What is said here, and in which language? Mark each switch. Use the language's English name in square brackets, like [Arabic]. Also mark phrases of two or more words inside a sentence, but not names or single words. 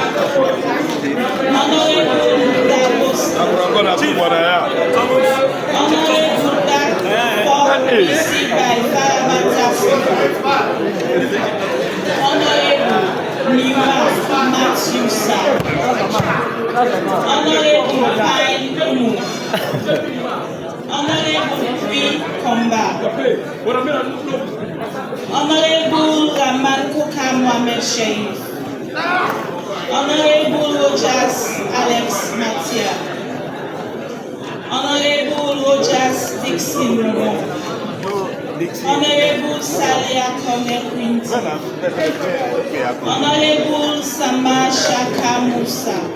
[English] Honorable Davos, Honorable Dak PC by Honorable Nima Matthew Sa, Honorable Pine Umu, Honorable P. Komba, Honorable Rahman Koka Mohamed Sharif. Honorable Rojas Alex Matia. Honorable Rojas Dixon Momo. Honorable Salia Kone Quinty. Honorable Sama Shaka Musa.